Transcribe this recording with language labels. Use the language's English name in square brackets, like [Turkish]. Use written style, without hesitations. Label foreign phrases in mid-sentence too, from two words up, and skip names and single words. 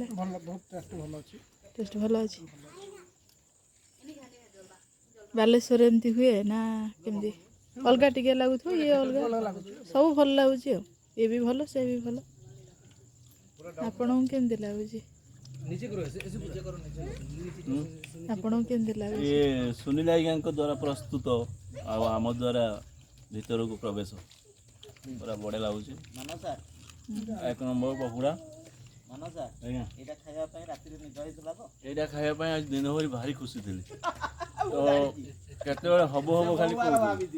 [Odia] ଟେଷ୍ଟ ଭଲ ଅଛି। ବାଲେଶ୍ୱରରେ ଏମିତି ହୁଏ ନା କେମିତି? ଅଲଗା ଟିକେ ଲାଗୁଥିବ, ଇଏ ଅଲଗା, ସବୁ ଭଲ ଲାଗୁଛି ଆଉ। ଇଏ ବି ଭଲ, ସେ ବି ଭଲ। ଆପଣଙ୍କୁ କେମିତି ଲାଗୁଛି? ଆପଣଙ୍କୁ କେମିତି ଲାଗୁଛି? ଏ ସୁନୀଲ ଆଜ୍ଞା ଦ୍ୱାରା ପ୍ରସ୍ତୁତ ଆଉ ଆମ ଦ୍ୱାରା ଭିତରକୁ ପ୍ରବେଶ ପୁରା ବଢ଼ିଆ ଲାଗୁଛି। ଏକ ନମ୍ବର ପକୁଡ଼ା। ଆଜ୍ଞା, ଏଇଟା ଖାଇବା ପାଇଁ ଆଜି ଦିନ ଭରି ଭାରି ଖୁସି ଥିଲି। ତ କେତେବେଳେ ହବ ଖାଲି କହୁଛି।